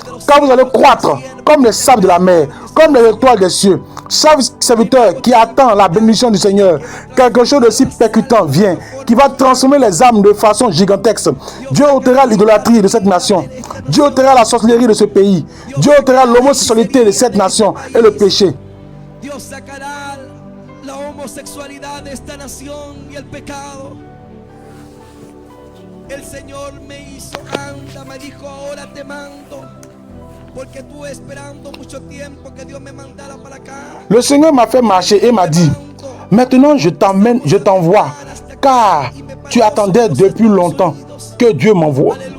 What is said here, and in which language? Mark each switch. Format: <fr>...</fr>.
<fr>Car vous allez croître comme les sables de la mer. Comme les étoiles des cieux. Chaque serviteur qui attend la bénédiction du Seigneur, quelque chose de si percutant vient, qui va transformer les âmes de façon gigantesque. Dieu ôtera l'idolâtrie de cette nation. Dieu ôtera la sorcellerie de ce pays. Dieu ôtera l'homosexualité de cette nation et le péché.</fr> <es>Dios sacará la homosexualidad de esta nación y el pecado. El Señor me hizo, anda, me dijo, ahora te mando. Porque estuve esperando mucho tiempo que Dios me mandara para acá.</es> <fr>Le Seigneur m'a fait marcher et m'a dit, maintenant je t'emmène, je t'envoie, car tu attendais depuis longtemps que Dieu m'envoie.</fr>